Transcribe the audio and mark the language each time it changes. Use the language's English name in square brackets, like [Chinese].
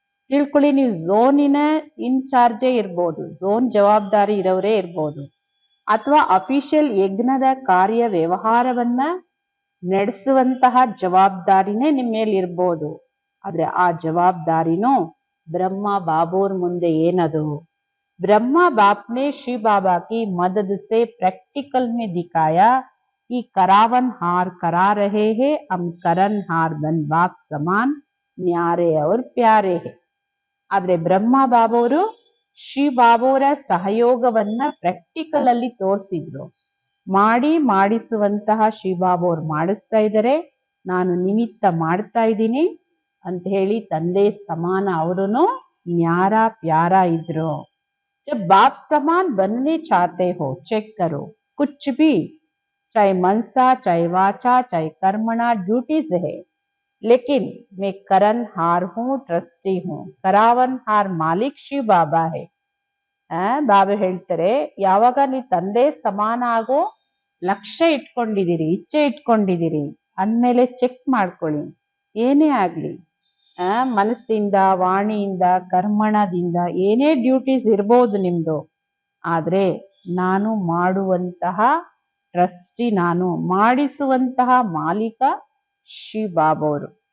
[Kannada] ತಿಳ್ಕೊಳ್ಳಿ, ನೀವು ಝೋನಿನ ಇನ್ಚಾರ್ಜೇ ಇರ್ಬೋದು, ಝೋನ್ ಜವಾಬ್ದಾರಿ ಇರೋರೇ ಇರ್ಬೋದು, ಅಥವಾ ಅಫಿಷಿಯಲ್ ಯಜ್ಞದ ಕಾರ್ಯ ವ್ಯವಹಾರವನ್ನ ನಡೆಸುವಂತಹ ಜವಾಬ್ದಾರಿನೇ ನಿಮ್ಮ ಮೇಲೆ ಇರ್ಬೋದು. ಆದ್ರೆ ಆ ಜವಾಬ್ದಾರಿನೂ ಬ್ರಹ್ಮ ಬಾಬೋರ್ ಮುಂದೆ ಏನದು? [Hindi] ब्रह्मा बाप ने शिव बाबा की मदद से प्रैक्टिकल में दिखाया कि करावन हार करा रहे हैं, हम करन हार बन बाप समान न्यारे और प्यारे है. [Kannada] ಆದ್ರೆ ಬ್ರಹ್ಮ ಬಾಬೋರು ಶಿವ ಬಾಬೋರ ಸಹಯೋಗವನ್ನ ಪ್ರಾಕ್ಟಿಕಲ್ ಅಲ್ಲಿ ತೋರಿಸಿದ್ರು. ಮಾಡಿಸುವಂತಹ ಶಿವ ಬಾಬೋರ್ ಮಾಡಿಸ್ತಾ ಇದ್ದಾರೆ, ನಾನು ನಿಮಿತ್ತ ಮಾಡ್ತಾ ಇದ್ದೀನಿ ಅಂತ ಹೇಳಿ ತಂದೆ ಸಮಾನ ಅವರುನು ನ್ಯಾರ ಪ್ಯಾರ ಇದ್ರು. [Hindi] जब बाप समान बनने चाहते हो चेक करो, कुछ भी चाहे मनसा चाहे वाचा चाहे कर्मणा ड्यूटीज है, लेकिन मैं करन हार हूँ, ट्रस्टी हूँ. करावन हार मालिक शिव बाबा है. [Kannada] ಬಾಬಾ ಹೇಳ್ತಾರೆ, ಯಾವಾಗ ನೀವು ತಂದೆ ಸಮಾನ ಆಗೋ ಲಕ್ಷ್ಯ ಇಟ್ಕೊಂಡಿದ್ದೀರಿ, ಇಚ್ಛೆ ಇಟ್ಕೊಂಡಿದ್ದೀರಿ ಅಂದ್ಮೇಲೆ ಚೆಕ್ ಮಾಡ್ಕೊಳ್ಳಿ. ಏನೇ ಆಗ್ಲಿ, ಮನಸ್ಸಿಂದ, ವಾಣಿಯಿಂದ, ಕರ್ಮಣದಿಂದ ಏನೇ ಡ್ಯೂಟೀಸ್ ಇರ್ಬೋದು ನಿಮ್ದು, ಆದ್ರೆ ನಾನು ಮಾಡುವಂತಹ ಟ್ರಸ್ಟಿ, ನಾನು ಮಾಡಿಸುವಂತಹ ಮಾಲೀಕ ಶಿವ ಬಾಬೋರು.